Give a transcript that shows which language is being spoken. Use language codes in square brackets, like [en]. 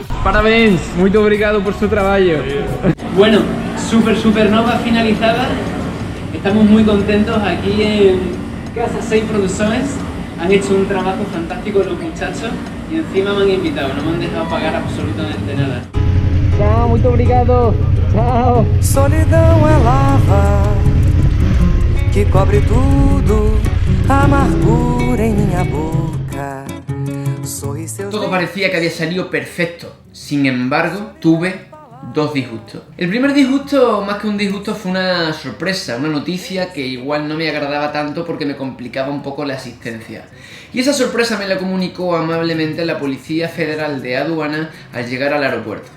[pt] Parabéns, [es] muy [pt] obrigado [es] por su trabajo. Bueno, Supernova finalizada. Estamos muy contentos aquí en Casa 6 Producciones. Han hecho un trabajo fantástico los muchachos y encima me han invitado, no me han dejado pagar absolutamente nada. Chao, muy [pt] obrigado. [es] Chao. [pt] Solidão é lava que cobre tudo, amargura em minha boca. [es] Todo parecía que había salido perfecto. Sin embargo, tuve 2 disgustos. El primer disgusto, más que un disgusto, fue una sorpresa, una noticia que igual no me agradaba tanto porque me complicaba un poco la asistencia. Y esa sorpresa me la comunicó amablemente la Policía Federal de Aduana al llegar al aeropuerto.